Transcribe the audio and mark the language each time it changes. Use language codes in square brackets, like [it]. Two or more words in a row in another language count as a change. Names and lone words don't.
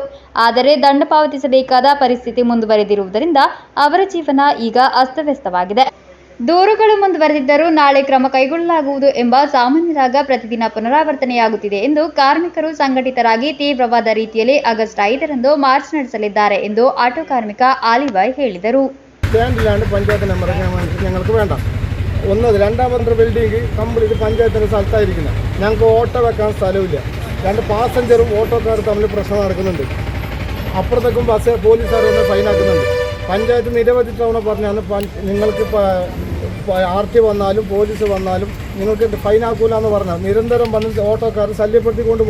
[kn] ಆದರೆ ದಂಡ ಪಾವತಿಸಬೇಕಾದ ಪರಿಸ್ಥಿತಿ ಮುಂದುವರೆದಿರುವುದರಿಂದ ಅವರ ಜೀವನ ಈಗ ಅಸ್ತವ್ಯಸ್ತವಾಗಿದೆ. ದೂರುಗಳು ಮುಂದುವರೆದಿದ್ದರೂ ನಾಳೆ ಕ್ರಮ ಕೈಗೊಳ್ಳಲಾಗುವುದು ಎಂಬ ಸಾಮಾನ್ಯರಾಗ ಪ್ರತಿದಿನ ಪುನರಾವರ್ತನೆಯಾಗುತ್ತಿದೆ ಎಂದು ಕಾರ್ಮಿಕರು ಸಂಘಟಿತರಾಗಿ ತೀವ್ರವಾದ ರೀತಿಯಲ್ಲಿ ಆಗಸ್ಟ್ 5ರಂದು ಮಾರ್ಚ್ ನಡೆಸಲಿದ್ದಾರೆ ಎಂದು ಆಟೋ ಕಾರ್ಮಿಕ ಆಲಿಬಾಯ್ ಹೇಳಿದರು. [ml] പഞ്ചായത്ത് നമ്പർ ഞങ്ങൾക്ക് വേണ്ട. ഒന്നത് രണ്ടാമത്തെ [en] building complete [ml] പഞ്ചായത്തിൻ്റെ സ്ഥലത്തായിരിക്കുന്നത്. ഞങ്ങൾക്ക് ഓട്ടോ വെക്കാൻ സ്ഥലമില്ല. 2 പാസഞ്ചറും ഓട്ടോക്കാരും തമ്മിൽ പ്രശ്നം നടക്കുന്നുണ്ട്. അപ്പുറത്തേക്കും ബസ് പോലീസുകാർ വന്ന് ഫൈനാക്കുന്നുണ്ട്. പഞ്ചായത്ത് നിരവധി തവണ പറഞ്ഞാണ് നിങ്ങൾക്ക് RT വന്നാലും പോലീസ് വന്നാലും നിങ്ങൾക്ക് ഫൈനാക്കൂല എന്ന് പറഞ്ഞാൽ നിരന്തരം വന്ന് ഓട്ടോക്കാർ ശല്യപ്പെടുത്തിക്കൊണ്ട് പോകുന്നത്.